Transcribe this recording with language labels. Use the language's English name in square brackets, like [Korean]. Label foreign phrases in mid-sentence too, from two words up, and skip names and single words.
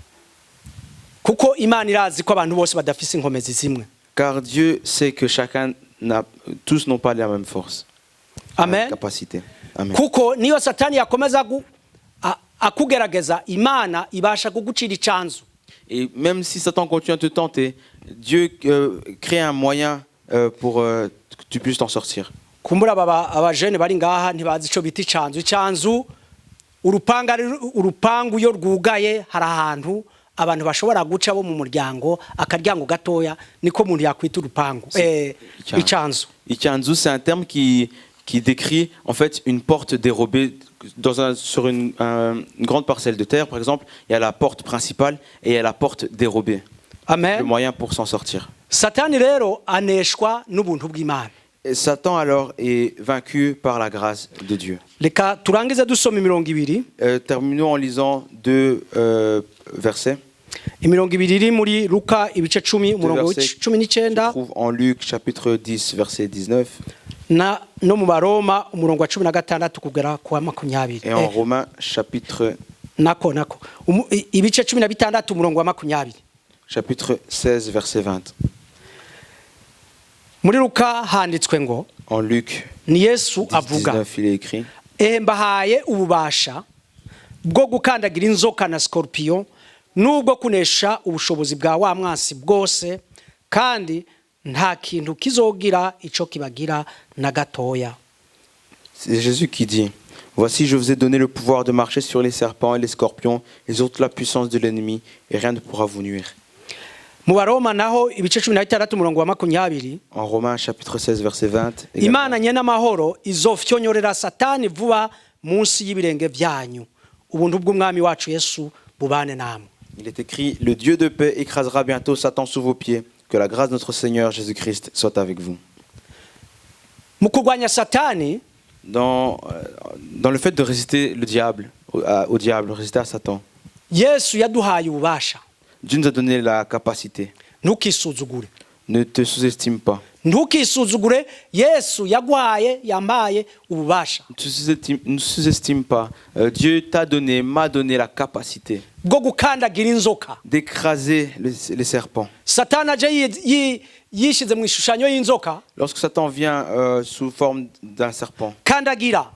[French] Car Dieu sait que tous n'ont pas la même force. Amen. Capacité. Amen. Et même si Satan continue à te tenter, Dieu crée un moyen pour que tu puisses t'en sortir. [Kinyarwanda] Abantu bashobora guca bo mu muryango akaryango gatoya niko umuntu yakwita urupangu icyanzu. Icyanzu, [French] c'est un terme qui décrit en fait une porte dérobée sur une grande parcelle de terre. Par exemple, il y a la porte principale et il y a la porte dérobée. Amen. Le moyen pour s'en sortir. [Kinyarwanda] Satani rero aneshwa n'ubuntu bw'Imana. [French] Et Satan alors est vaincu par la grâce de Dieu. [Kinyarwanda] Reka turangize dusoma imirongo ibiri. [French] Terminons en lisant deux versets. [Kinyarwanda] Imirongo ibiri iri muri Luka ibice 10 umurongo 19. [French] Trouve en Luc chapitre 10 verset 19. [Kinyarwanda] No mu Baroma umurongo wa 16 kugera ku 20. [French] Et en Romains chapitre [Kinyarwanda] nako ibice 16 umurongo wa 20. [French] Chapitre 16 verset 20. [Kinyarwanda] Muri Luka handitswe ngo [French] en Luc [Kinyarwanda] ni Yesu avuga [French] 19 il est écrit [Rundi] mbahaye ububasha bwo gukandagira inzoka na scorpion nubwo kunesha ubushobozi bwa wa mwansi bwose kandi nta kintu kizogira ico kibagira na gatoya. [French] C'est Jésus qui dit: Voici, je vous ai donné le pouvoir de marcher sur les serpents et les scorpions et sur toute la puissance de l'ennemi et rien ne pourra vous nuire. [Kinyarwanda] Mu Baroma naho ibice 16 umurongo wa 20. [French] En Romains chapitre 16 verset 20. [Rundi] Imana nyena mahoro izofyonyorera Satani vuba munsi y'ibirenge byanyu. Ubuntu bw'umwami wacu Yesu bubane namwe. [French] Il est écrit: Le Dieu de paix écrasera bientôt Satan sous vos pieds. Que la grâce de notre Seigneur Jésus-Christ soit avec vous. [Kinyarwanda] Mu kurwanya Satani, [French] dans le fait de résister le diable, au diable, résister à Satan, [Kinyarwanda] Yesu yaduhaye ububasha. [French] Dieu nous a donné la capacité. [Kinyarwanda] Ntukisuzugure. [French] Ne te sous-estime pas. [Kinyarwanda] Ntukisuzugure, Yesu yaguhaye yambaye ububasha. [French] Ne sous-estime pas. Dieu m'a donné la capacité [Kinyarwanda] bwo gukandagira inzoka, [French] d'écraser les serpents. [Kinyarwanda] Satana aje yishize mu ishushanyo y'inzoka. [French] Lorsque Satan vient sous forme d'un serpent, [Kinyarwanda] kandagira,